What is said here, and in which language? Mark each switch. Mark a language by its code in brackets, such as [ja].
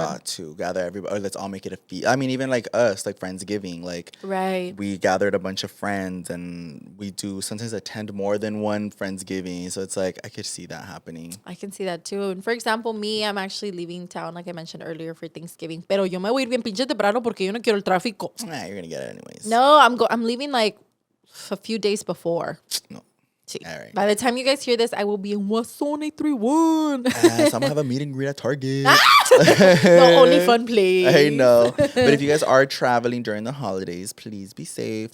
[en] Got to gather everybody. Or let's all make it a feast. I mean, even like us, like Friendsgiving, like we gathered a bunch of friends, and we do sometimes attend more than one Friendsgiving. So it's like I could see that happening. I can see that too. And for example, me, I'm actually leaving town, like I mentioned earlier, for Thanksgiving. [es] Pero yo me voy a ir bien pinche temprano porque yo no quiero el tráfico. [en] Nah, you're gonna get it anyways. No, I'm leaving like a few days before. No. All right. By the time you guys hear this, I will be in Wasson 831. So I'm going to have a meet and greet at Target. The only fun place. I know. But if you guys are traveling during the holidays, please be safe.